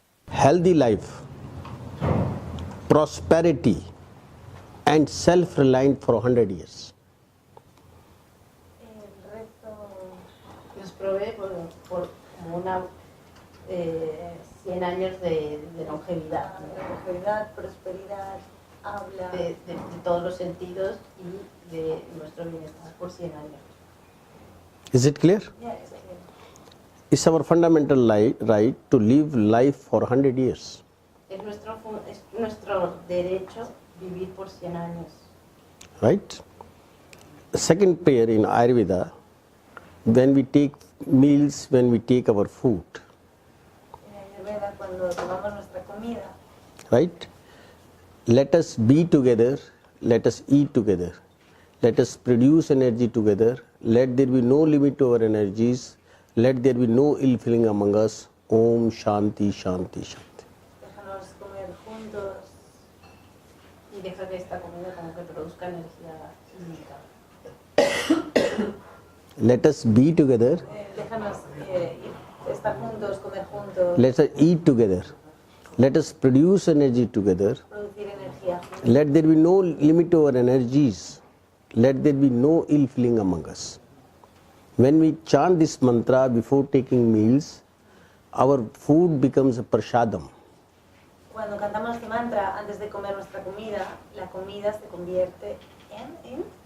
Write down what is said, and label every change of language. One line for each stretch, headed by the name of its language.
English: healthy life, prosperity, and self-reliant for 100 years.
Spanish: el resto Nos provee por como una 100 años de longevidad, longevidad, prosperidad, habla. de todos los sentidos y de nuestro bienestar por 100 años.
English: Is it clear? Yeah, it's clear. It's our fundamental right to live life for 100 years.
Spanish: Es nuestro derecho vivir por 100 años.
English: Right? The second prayer in Ayurveda, when we take meals, when we take our food,
Spanish: En Ayurveda, cuando tomamos nuestra comida,
English: right? Let us be together, let us eat together, let us produce energy together, let there be no limit to our energies, let there be no ill feeling among us.
Sanskrit: Om Shanti Shanti Shanti.
Spanish: déjanos comer juntos, Y deja que esta comida como que produzca energía ilimitada.
English: Let us be together,
Spanish: déjanos estar juntos, comer juntos,
English: let us eat together, let us produce energy together,
Spanish: producir energía juntos.
English: let there be no limit to our energies, let there be no ill feeling among us. When we chant this mantra before taking meals, our food becomes a prashadam.
Spanish: Cuando cantamos este mantra antes de comer nuestra comida, la comida se convierte en